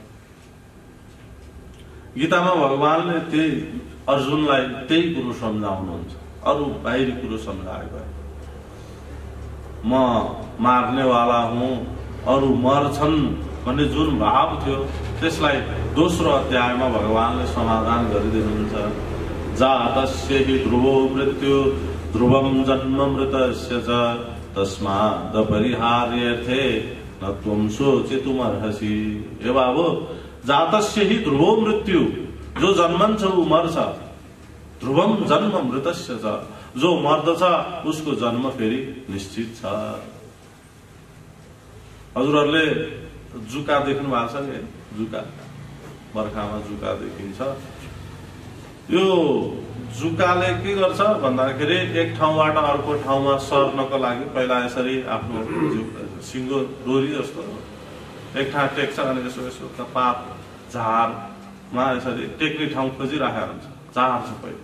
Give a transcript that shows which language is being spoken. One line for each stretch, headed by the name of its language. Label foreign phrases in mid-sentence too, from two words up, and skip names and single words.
Nepali: गीतामा भगवानले त्यही अर्जुनलाई त्यही कुरो सम्झाउनुहुन्छ, अरू बाहिरी कुरो सम्झाएको। म मार्नेवाला हुँ, अरू मर्छन् भन्ने जुन भाव थियो त्यसलाई दोस्रो अध्यायमा भगवानले समाधान गरिदिनुहुन्छ।
Sanskrit: जातस्य हि ध्रुवो मृत्यु ध्रुवं जन्म मृतस्य च तस्मादपरिहार्यर्थे न त्वं शोचितुमर्हसि।
Nepali: हे बाबु,
Sanskrit: जातस्य हि ध्रुवो मृत्यु,
Nepali: जो जन्मन्छ ऊ मर्छ।
Sanskrit: ध्रुवम जन्म मृतस्य च,
Nepali: जो मर्दछ उसको जन्म फेरि निश्चित छ। हजुरहरूले जुका देख्नु भएको छ नि? जुका, बर्खामा जुका देखिन्छ। यो जुकाले के गर्छ भन्दाखेरि एक ठाउँबाट अर्को ठाउँमा सर्नको लागि पहिला यसरी आफ्नो सिङ्गो डोरी जस्तो एक ठाउँ टेक्छ अनि यसो यसो पात झारमा यसरी टेक्ने ठाउँ खोजिराखेको हुन्छ, झार छ पहिला।